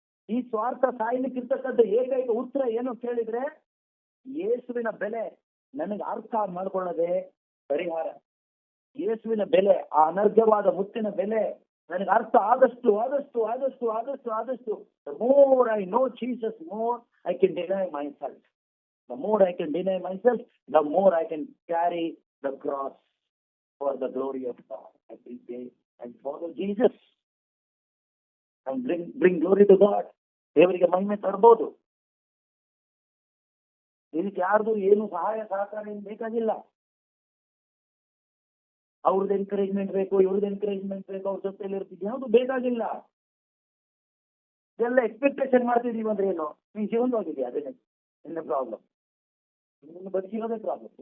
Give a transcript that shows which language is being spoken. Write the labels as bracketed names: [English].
[Kannada] ಈ ಸ್ವಾರ್ಥ ಸಾಯ್ಲಿಕ್ಕಿರ್ತಕ್ಕಂಥ ಏಕೈಕ ಉತ್ತರ ಏನು ಕೇಳಿದ್ರೆ, ಯೇಸುವಿನ ಬೆಲೆ ನನಗೆ ಅರ್ಥ ಮಾಡ್ಕೊಳ್ಳೋದೇ ಪರಿಹಾರ. ಯೇಸುವಿನ ಬೆಲೆ, ಆ ಅನರ್ಘವಾದ ಮುತ್ತಿನ ಬೆಲೆ ನನಗೆ ಅರ್ಥ ಆದಷ್ಟು ಆದಷ್ಟು ಆದಷ್ಟು ಆದಷ್ಟು ಆದಷ್ಟು [English] the more I know Jesus, more I can deny myself. The more I can deny myself, the more I can carry the cross for the glory of God every day and follow Jesus and bring glory to God. [Kannada] ದೇವರಿಗೆ ಮಹಿಮೆ ತರಬಹುದು. ಇದಕ್ಕೆ ಯಾರ್ದು ಏನು ಸಹಾಯ ಸಹಕಾರ ಏನು ಬೇಕಾಗಿಲ್ಲ. ಅವ್ರದ್ದು ಎನ್ಕರೇಜ್ಮೆಂಟ್ ಬೇಕು, ಇವ್ರದ್ದು ಎನ್ಕರೇಜ್ಮೆಂಟ್ ಬೇಕು, ಅವ್ರ ಜೊತೆಲಿ ಇರ್ತಿದ್ವಿ, ಯಾವುದು ಬೇಕಾಗಿಲ್ಲ. ಇದೆಲ್ಲ ಎಕ್ಸ್ಪೆಕ್ಟೇಷನ್ ಮಾಡ್ತಿದೀವಿ ಅಂದ್ರೆ ಏನು? ನೀನ್ ಜೀವನವಾಗಿದೆಯಾ? ಅದೇ ನಿನ್ನ ಪ್ರಾಬ್ಲಮ್. ನಿನ್ನ ಬದುಕಿರೋದೇ ಪ್ರಾಬ್ಲಮ್.